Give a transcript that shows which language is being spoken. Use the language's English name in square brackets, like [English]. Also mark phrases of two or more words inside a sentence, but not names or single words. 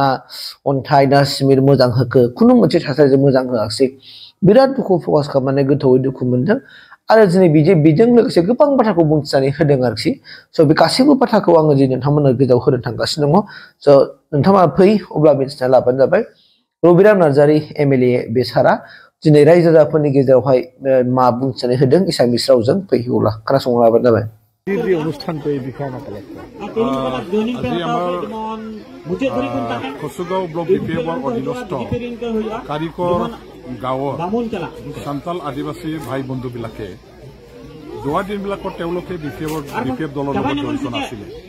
[Bodo] अन्थाइ ना सिमेन्ट मोजां होखो खुनु मोनसे थासारिजों मोजां होआखिसै बिराद दुखु प्रकाश खालामनानै गोथौयै दुखु मोनदों आरो दिनै बेजों लोगोसे गोबां बाथ्राखौ बुंथिनानै होदों आरोखि स' बे गासैबो बाथ्राखौ आङो दिनै नोंथांमोननो गेजेराव होनो थांगासिनो दङ स' नोंथाङा फै अब्ला मिथिना लाबानो जाबाय रबिराम नार्जारी एमएलए बे सारा दिनै रायजो राजाफोरनि गेजेरावहाय मा बुंथिनानै होदों एसामिस रावजों फै अब्ला खोनासंना लाबानो जाबाय [Assamese] আজি আমাৰ কুসুগাঁও ব্লক বিপিএফৰ অধীনস্থ কাৰিকৰ গাঁৱৰ সান্তাল আদিবাসী ভাই বন্ধুবিলাকে যোৱা দিনবিলাকত তেওঁলোকে বিপিএফ দলৰ লগত জড়িত নাছিলে